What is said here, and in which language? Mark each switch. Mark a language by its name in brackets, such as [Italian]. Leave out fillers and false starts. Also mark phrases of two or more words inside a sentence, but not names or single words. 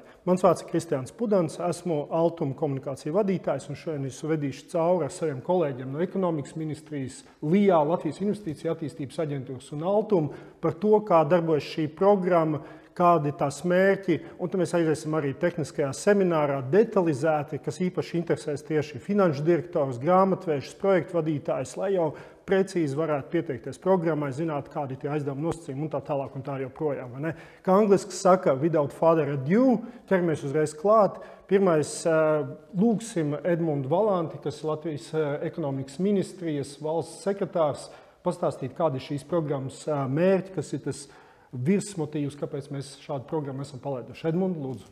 [Latvian] Mans vārds ir Kristiāns Pudans, esmu Altuma komunikāciju vadītājs un šodien es vedīšu cauri ar saviem kolēģiem no ekonomikas ministrijas, LIA, Latvijas Investīciju attīstības aģentūras un Altuma par to, kā darbojas šī programma, kādi ir tās mērķi, un tad mēs aiziesim arī tehniskajā seminārā detalizēti, kas īpaši interesēs tieši finanšu direktorus, grāmatvešus, projektu vadītājus, lai jau precīzi varētu pieteikties programmai, zināt, kādi ir tie aizdevumi nosacījumi un tā tālāk un tā joprojām. Vai ne? Kā angliski saka, [English] without further ado, [Latvian] ķeramies uzreiz klāt. Pirmais lūgsim Edmundu Valanti, kas ir Latvijas ekonomikas ministrijas valsts sekretārs, pastāstīt, kādi ir šīs programmas mērķi, kas ir tas virsmotīvs, kāpēc mēs šādu programmu esam palaiduši. Edmund, lūdzu.